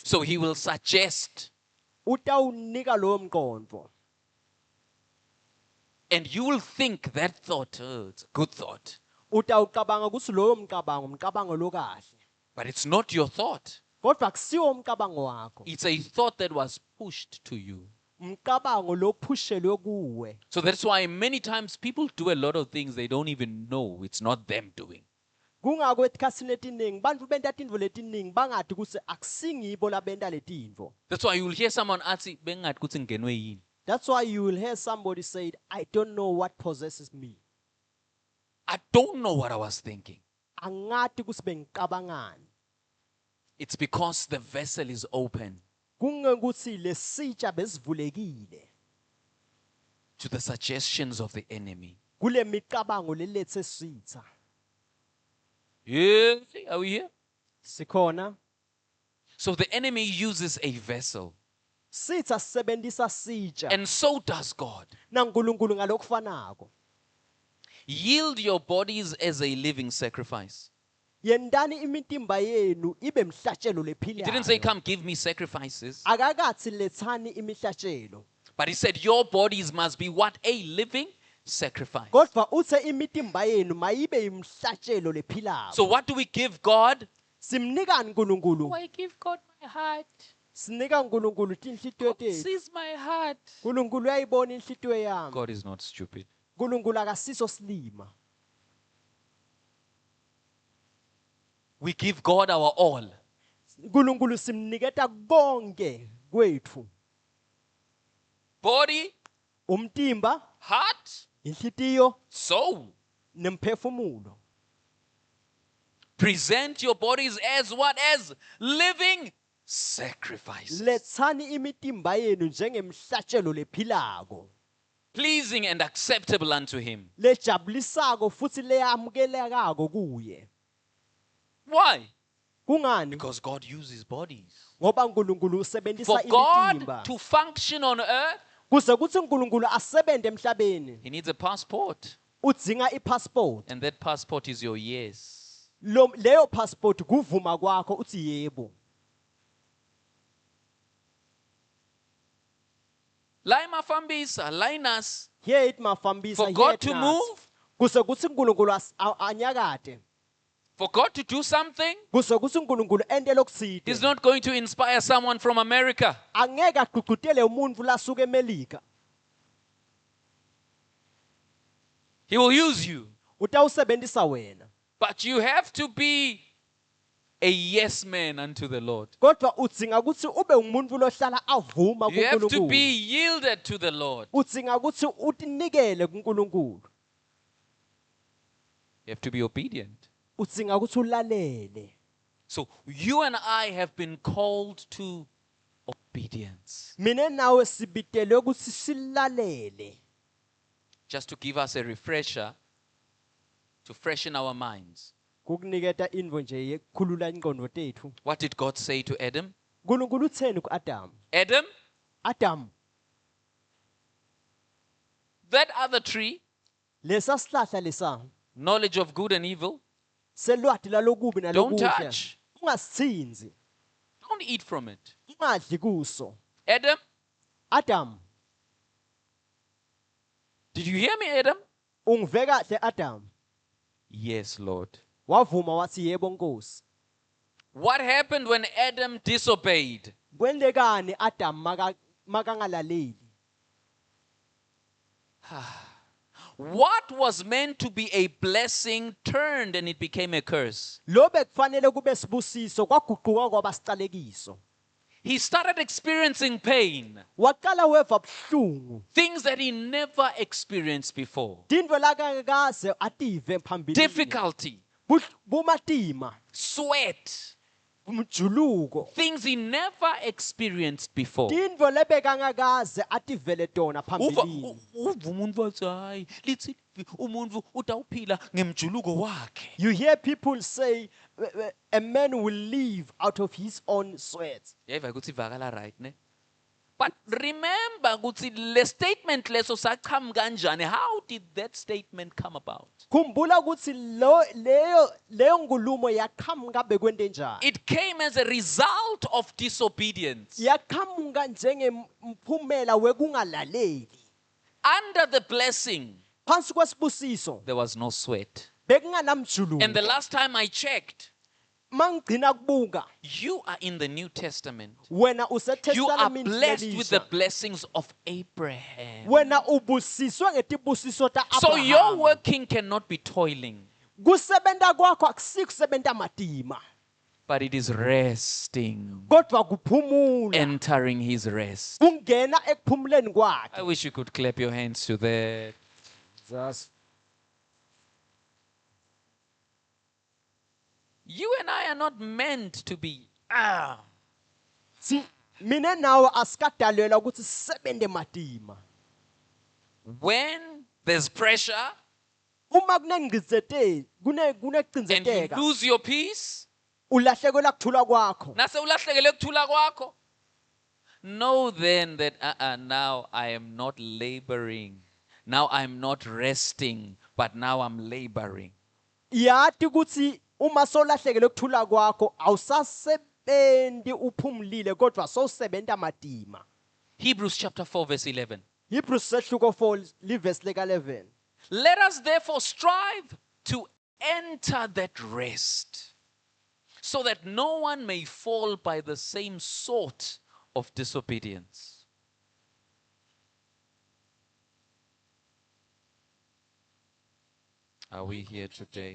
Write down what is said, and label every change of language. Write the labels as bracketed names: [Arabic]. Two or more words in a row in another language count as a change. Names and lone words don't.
[English] So he will suggest, [Swati] Utawunika lowo mqondo. [English] and you will think that thought, oh, it's a good thought. [Swati] Utawucabanga ukuthi lowo umcabango lokahle. [English] But it's not your thought. [Swati] Kodwa kusiwo umcabango wakho. [English] It's a thought that was pushed to you. [Swati] Umcabango lophushelwe kuwe. [English] So that's why many times people do a lot of things they don't even know it's not them doing. [Swati] Kungako etikhatsini letiningi bantfu benta tintfo letiningi bangathi kutsi akusingibo labenta letintfo. [English] That's why you will hear someone ask, [Swati] "Bengathi kuthi ngingenwe yini?" [English] That's why you will hear somebody say, I don't know what possesses me. I don't know what I was thinking. [Swati] Angati kutsi bengicabangani. [English] It's because the vessel is open [Swati] Kungekutsi lesitsha besivulekile. [English] to the suggestions of the enemy. [Swati] Kule micabango lelethe sitha. [English] Yeah, are we here? [Swati] Sikhona. [English] So the enemy uses a vessel, [Swati] Sitha sebenzisa sitsha. [English] and so does God. [Swati] NaNkulunkulu ngalokufanako. [English] Yield your bodies as a living sacrifice. [Swati] yendani imitimba yenu ibe mhlatshelo [English] He didn't say, [Swati] lephilayo. [English] come give me sacrifices. [Swati] Akakathi lethani imihlatshelo. [English] But he said, your bodies must be what? A living sacrifice. [Swati] Kodwa uthe imitimba yenu mayibe imhlatshelo lephilayo. [English] So what do we give God? [Swati] Simnikani uNkulunkulu? [English] I give God my heart. [Swati] Sinika uNkulunkulu inhlitiyo yethu. [English] Sees my heart. [Swati] uNkulunkulu uyayibona inhlitiyo yami. [English] God is not stupid. [Swati] uNkulunkulu akasiso silima. [English] We give God our all. [Swati] uNkulunkulu simniketa konke kwethu. [English] Body, [Swati] Umtimba, [English] heart, [Swati] inhlitiyo [English] soul. [Swati] nemphefumulo. [English] Present your bodies as what? As living sacrifices. [Swati] Lethani imitimba yenu njengemhlatshelo lephilako. [English] Pleasing and acceptable unto him. [Swati] Lejabulisako futhi leyamukelekako kuye. [English] Why? [Swati] Kungani? [English] Because God uses bodies. [Swati] Ngoba uNkulunkulu usebenzisa [English] For God [Swati] imitimba. [English] to function on earth, [Swati] Kuze kuthi uNkulunkulu asebente emhlabeni, [English] he needs a passport. [Swati] udzinga ipassport. [English] And that passport is your yes. [Swati] Leyo passport kuvuma kwakho uthi yebo. Laima fambisa, linus. Here it mafambisa, [English] For here God it to nas. move, [Swati] Kuze kuthi uNkulunkulu anyakade. [English] for God to do something, [Swati] Kuze kuthi uNkulunkulu ente lokuside. [English] he's not going to inspire someone from America. [Swati] Angeke agqugqutele umuntu lasuka eMelika. [English] He will use you. [Swati] Utawusebenzisa wena. [English] But you have to be a yes man unto the Lord. [Swati] Kodwa udzinga ukuthi ube umuntu lohlala avuma [English] You have to [Swati] kuNkulunkulu. [English] be yielded to the Lord. [Swati] Udzinga ukuthi utinikele kuNkulunkulu. [English] You have to be obedient. [Swati] Udzinga ukuthi ulalele. [English] So you and I have been called to obedience. [Swati] Mina nawe sibitelwe ukuthi silalele. [English] Just to give us a refresher, to freshen our minds. [Swati] Kukuniketa indvo nje yekukhulula ingqondo tethu. [English] What did God say to Adam? [Swati] uNkulunkulu utheni kuAdam? [English] Adam, Adam, that other tree, [Swati] lesa sihlahla lesa [English] knowledge of good and evil, [Swati] selwati lalokubi [English] don't [Swati] nalokuhle. [English] touch. [Swati] Ungasithinzi. [English] Don't eat from it. [Swati] Ungadli kuso. [English] Adam, Adam, did you hear me, Adam? [Swati] ungive kahle Adam. [English] Yes, Lord. [Swati] Wavuma wathi yebo Nkosi. [English] What happened when Adam disobeyed? [Swati] Kwendekani Adam makangalaleli? [English] What was meant to be a blessing turned and it became a curse. [Swati] Lo bekufanele kube sibusiso kwaguquka kwaba sicalekiso. [English] He started experiencing pain, [Swati] Waqala weva buhlungu. [English] things that he never experienced before. [Swati] Tintfo lakakaze ative phambili. [English] Difficulty, [Swati] Bumatima, [English] sweat, [Swati] umjuluko. [English] things he never experienced before. [Swati] Tintfo lebekangakaze ativele tona phambili. Uva umuntu wathi hayi lithi umuntu utawuphila ngemjuluko wakhe. [English] You hear people say a man will live out of his own sweat. [Swati] Yeva ukuthi ivakala right ne? But remember ukuthi le statement leso saqhamuka kanjani? [English] How did that statement come about? [Swati] Khumbula ukuthi leyo nkulumo yaqhamuka bekwente njani. [English] It came as a result of disobedience. [Swati] Yaqhamuka njengemphumela wekungalaleli. [English] Under the blessing, [Swati] Phansi kwesibusiso [English] there was no sweat. [Swati] bekunganamjuluko. [English] And the last time I checked, [Swati] Mangigcina kubuka [English] you are in the New Testament. [Swati] wena [English] You are [Swati] useTestament [English] blessed with the [Swati] lelisha. [English] blessings of Abraham. [Swati] Wena ubusiswe ngetibusiso ta [English] So your [Swati] Abraham. [English] working cannot be toiling, [Swati] Kusebenta kwakho akusikusebenta matima. [English] but it is resting, [Swati] Kodwa kuphumula. [English] entering his rest. [Swati] Kungena ekuphumuleni [English] I [Swati] kwakhe. [English] wish you could clap your hands to that. You and I are not meant to be. [Swati] Si mina nawe asikadalelwa ukuthi sisebente matima. [English] When there's pressure [Swati] Uma kunengcizete, [English] and you [Swati] kunegcinzeteka, [English] lose your peace, [Swati] ulahlekelwa kuthula kwakho. nase ulahlekele kuthula kwakho, [English] know then that now I am not laboring. Now I'm not resting, but now I'm laboring. [Swati] Yathi ukuthi uma solahlekele ukuthula kwakho awusasebenzi uphumlile kodwa sowusebenza madima. [English] Hebrews chapter 4 verse 11. [Swati] Hebrews sehluko 4 liverse leka 11. [English] Let us therefore strive to enter that rest, so that no one may fall by the same sort of disobedience. Are we here today?